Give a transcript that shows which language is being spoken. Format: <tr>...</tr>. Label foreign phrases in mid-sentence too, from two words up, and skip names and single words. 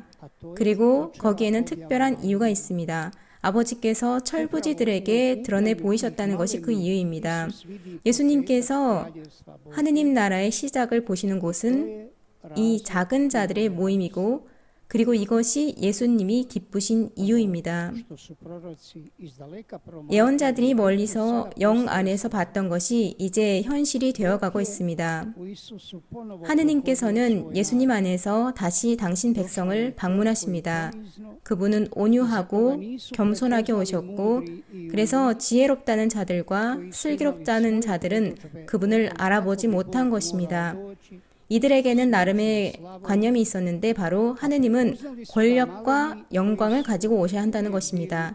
<ko>그리고 거기에는 특별한 이유가 있습니다. 아버지께서 철부지들에게 드러내 보이셨다는 것이 그 이유입니다. 예수님께서 하느님 나라의 시작을 보시는 곳은 이 작은 자들의 모임이고 그리고 이것이 예수님이 기쁘신 이유입니다.</ko> <hr>što su proroci izdaleka promatrali</hr> <ko>예언자들이 멀리서 영 안에서 봤던 것이 이제 현실이 되어가고 있습니다.</ko> <hr>u Isusu ponovo</hr> <ko>하느님께서는 예수님 안에서 다시 당신 백성을 방문하십니다. 그분은 온유하고 겸손하게 오셨고 그래서 지혜롭다는 자들과 슬기롭다는 자들은 그분을 알아보지 못한 것입니다. 이들에게는 나름의 관념이 있었는데 바로 하느님은 권력과 영광을 가지고 오셔야 한다는 것입니다.</ko>